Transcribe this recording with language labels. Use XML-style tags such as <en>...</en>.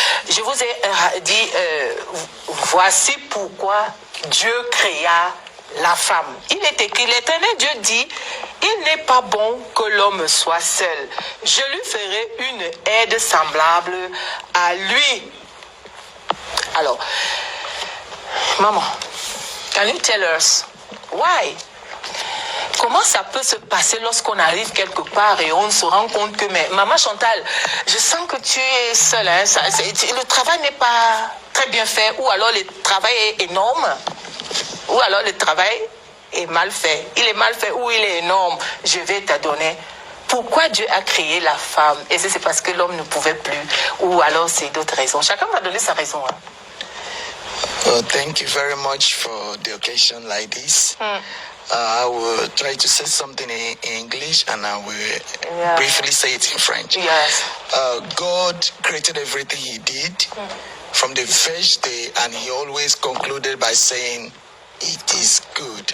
<fr>Je vous ai dit, voici pourquoi Dieu créa la femme. Il est écrit, l'Éternel Dieu dit, il n'est pas bon que l'homme soit seul. Je lui ferai une aide semblable à lui. Alors, maman,</fr> <en>can you tell us why?</en> <fr>Comment ça peut se passer lorsqu'on arrive quelque part et on se rend compte que, mais maman Chantal, je sens que tu es seule, hein, le travail n'est pas très bien fait, ou alors le travail est énorme, ou alors le travail est mal fait. Il est mal fait ou il est énorme, je vais t'adonner. Pourquoi Dieu a créé la femme? Et c'est parce que l'homme ne pouvait plus, ou alors c'est d'autres raisons. Chacun va donner sa raison. Hein.</fr> <en>Well, thank you very much for the occasion like this. I will try to say something in English and I will briefly say it in French. Yes. God created everything he did from the first day, and he always concluded by saying, it is good.</en>